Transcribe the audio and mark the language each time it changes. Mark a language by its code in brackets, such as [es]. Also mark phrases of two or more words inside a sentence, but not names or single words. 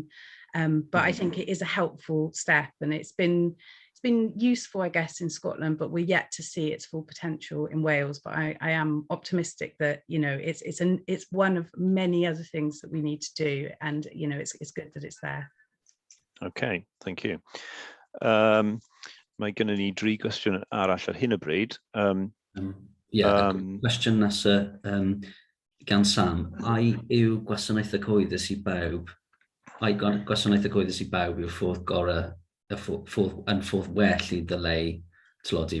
[en] But I think it is a helpful step, and it's been useful, I guess, in Scotland, but we're yet to see its full potential in Wales. But I am optimistic that, you know, it's one of many other things that we need to do, and, you know, it's good that it's there. Okay, thank you. [cy] Mae gynnon ni 3 gwestiwn arall ar hyn o bryd. Cwestiwn nesaf gan Sam. Ai yw gwasanaethau cyhoeddus I bawb? Ai gwasanaethau cyhoeddus I bawb yw'r ffordd gorau yn ffordd well I ddyleu tlodi?